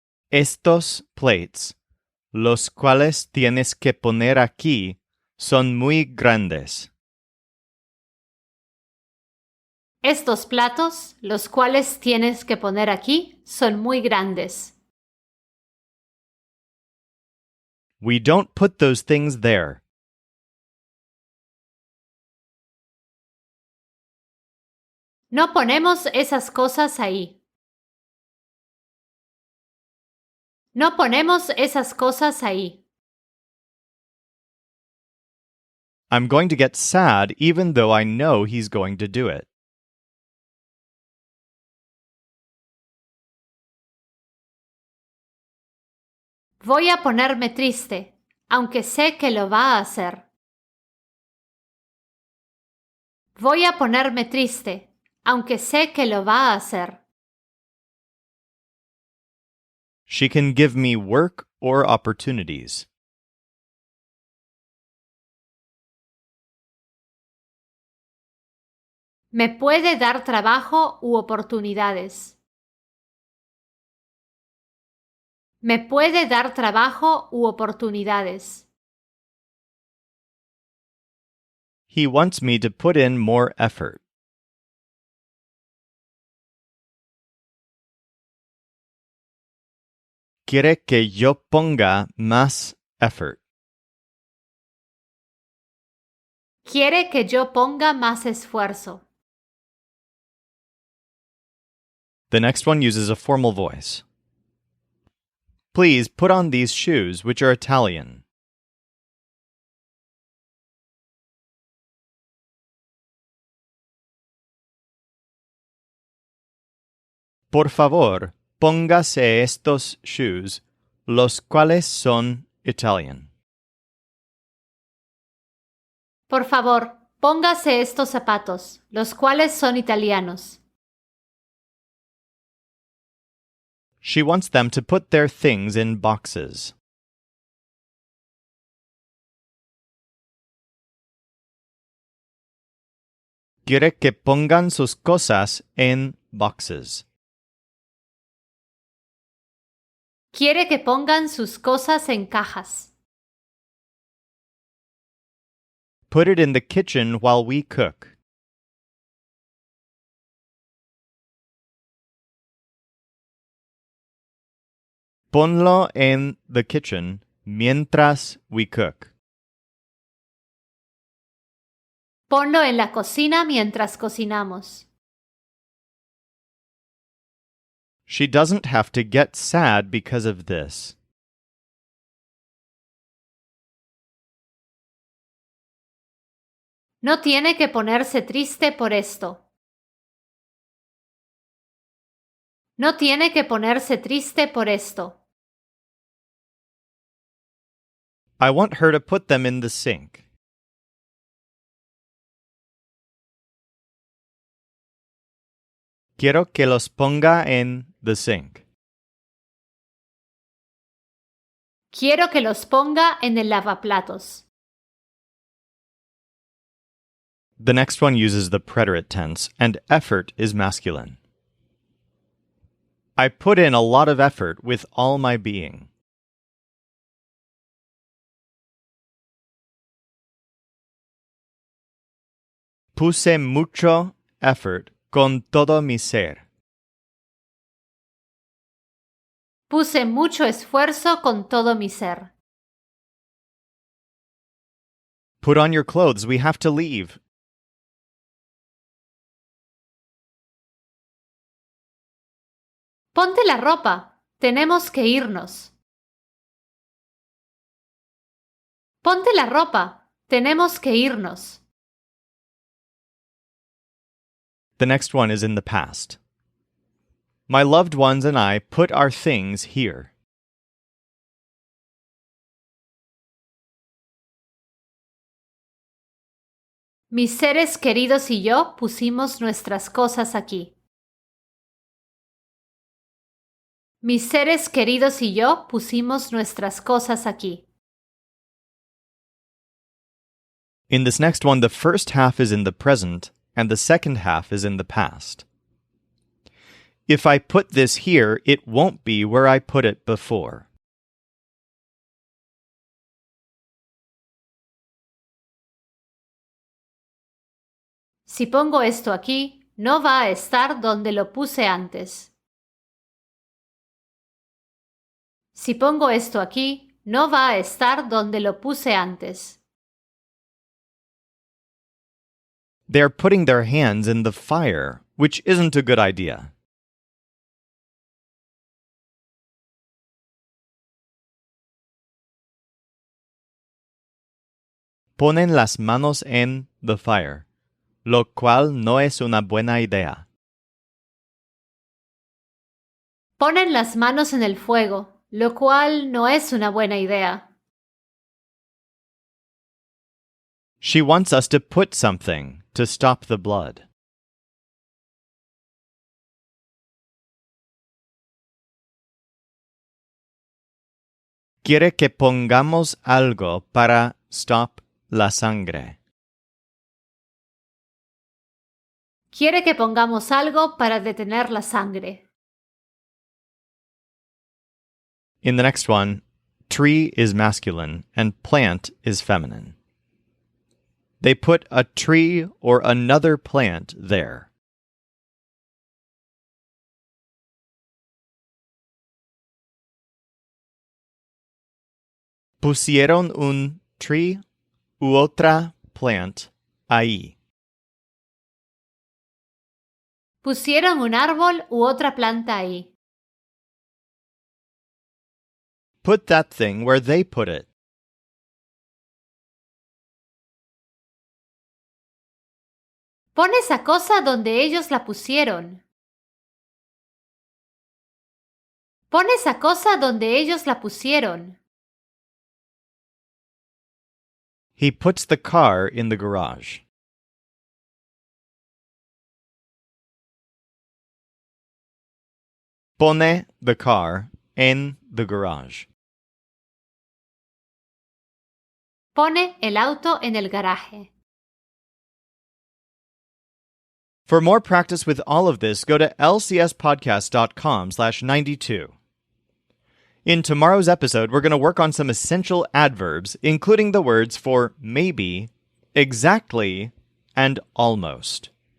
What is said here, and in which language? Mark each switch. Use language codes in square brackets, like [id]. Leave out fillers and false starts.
[es] Estos [en] plates, [es] los cuales tienes que poner aquí, son muy grandes. Estos platos, los cuales tienes que poner aquí, son muy grandes. [en] We don't put those things there. [es] No ponemos esas cosas ahí. No ponemos esas cosas ahí. [en] I'm going to get sad even though I know he's going to do it. [es] Voy a ponerme triste, aunque sé que lo va a hacer. Voy a ponerme triste, aunque sé que lo va a hacer. [en] She can give me work or opportunities. [es] Me puede dar trabajo u oportunidades. Me puede dar trabajo u oportunidades. [en] He wants me to put in more effort. [es] Quiere que yo ponga más [en] effort. [es] Quiere que yo ponga más esfuerzo. [en] The next one uses a formal voice. Please put on these shoes, which are Italian. [es] Por favor, póngase estos [en] shoes, [es] los cuales son [en] Italian. [es] Por favor, póngase estos zapatos, los cuales son italianos. [en] She wants them to put their things in boxes. [es] Quiere que pongan sus cosas en [en] boxes. [es] Quiere que pongan sus cosas en cajas. [en] Put it in the kitchen while we cook. [es] Ponlo en [en] the kitchen [es] mientras [en] we cook. [es] Ponlo en la cocina mientras cocinamos. [en] She doesn't have to get sad because of this. [es] No tiene que ponerse triste por esto. No tiene que ponerse triste por esto. [en] I want her to put them in the sink. [es] Quiero que los ponga en [en] the sink. [es] Quiero que los ponga en el lavaplatos. [en] The next one uses the preterite tense, and effort is masculine. I put in a lot of effort with all my being. [es] Puse mucho [en] effort [es] con todo mi ser. Puse mucho esfuerzo con todo mi ser. [en] Put on your clothes, we have to leave. [es] Ponte la ropa, tenemos que irnos. Ponte la ropa, tenemos que irnos. [en] The next one is in the past. My loved ones and I put our things here. [es] Mis seres queridos y yo pusimos nuestras cosas aquí. Mis seres queridos y yo pusimos nuestras cosas aquí. [en] In this next one, the first half is in the present, and the second half is in the past. If I put this here, it won't be where I put it before. [es] Si pongo esto aquí, no va a estar donde lo puse antes. Si pongo esto aquí, no va a estar donde lo puse antes. [en] They're putting their hands in the fire, which isn't a good idea. [es] Ponen las manos en [en] the fire, [es] lo cual no es una buena idea. Ponen las manos en el fuego, lo cual no es una buena idea. [en] She wants us to put something, to stop the blood. [es] Quiere que pongamos algo para [en] stop [es] la sangre. Quiere que pongamos algo para detener la sangre. [en] In the next one, tree is masculine and plant is feminine. They put a tree or another plant there. [es] Pusieron un [en] tree [es] u otra [en] plant [es] ahí. Pusieron un árbol u otra planta ahí. [en] Put that thing where they put it. [es] Pon esa cosa donde ellos la pusieron. Pon esa cosa donde ellos la pusieron. [en] He puts the car in the garage. [es] Pone [en] the car [es] en [en] the garage. [es] Pone el auto en el garaje. [en] For more practice with all of this, go to lcspodcast.com/92. In tomorrow's episode, we're going to work on some essential adverbs, including the words for maybe, exactly, and almost.